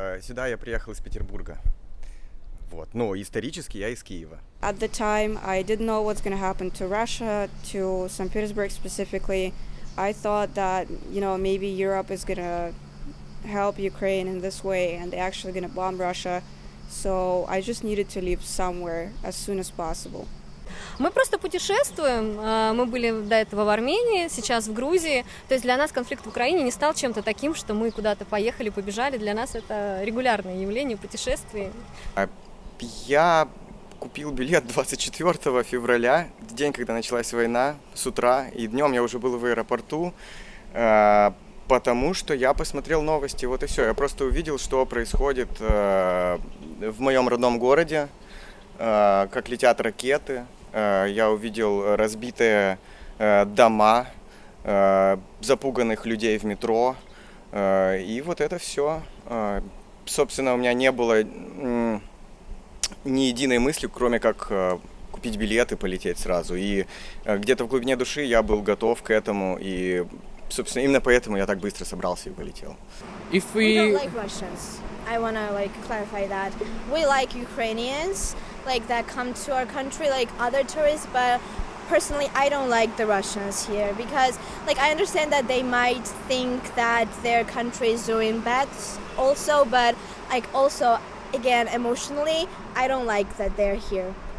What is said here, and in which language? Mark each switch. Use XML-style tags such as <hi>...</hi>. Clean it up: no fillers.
<ru>Сюда я приехал из Петербурга. Вот. Но исторически я из Киева.</ru> <en>At the time, I didn't know what's going to happen to Russia, to St. Petersburg specifically. I thought that, maybe Europe is going to help Ukraine in this way and they're actually going to bomb Russia. So I just needed to leave somewhere as soon as possible.</en> <ru>Мы просто путешествуем. Мы были до этого в Армении, сейчас в Грузии. То есть для нас конфликт в Украине не стал чем-то таким, что мы куда-то поехали, побежали. Для нас это регулярное явление путешествий. Я купил билет 24 февраля, в день, когда началась война, с утра. И днем я уже был в аэропорту, потому что я посмотрел новости. Вот и все. Я просто увидел, что происходит в моем родном городе, как летят ракеты. Я увидел разбитые дома, запуганных людей в метро. И вот это все. Собственно, у меня не было ни единой мысли, кроме как купить билет и полететь сразу. И где-то в глубине души я был готов к этому. И, собственно, именно поэтому я так быстро собрался и полетел.</ru> <en>We don't like Russians. I want to clarify that. We like Ukrainians, that come to our country like other tourists, but personally I don't like the Russians here because I understand that they might think that their country is doing bad also, but also again emotionally I don't like that they're here.</en>